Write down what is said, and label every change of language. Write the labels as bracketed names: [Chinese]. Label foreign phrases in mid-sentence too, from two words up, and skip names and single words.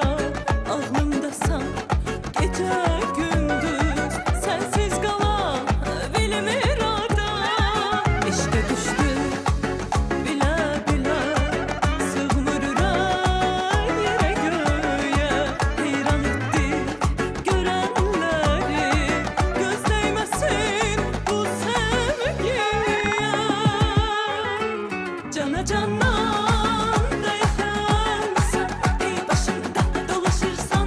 [Turkish] aklımdasan gece gündüz sensiz kala bilim irada eşke düştüm bile bile [Azerbaijani] sığmır ürək yerə göyə heyran etdik görənləri göz değməsin bu sevgiyə cana canan da yaxansan ey başımda dolaşırsan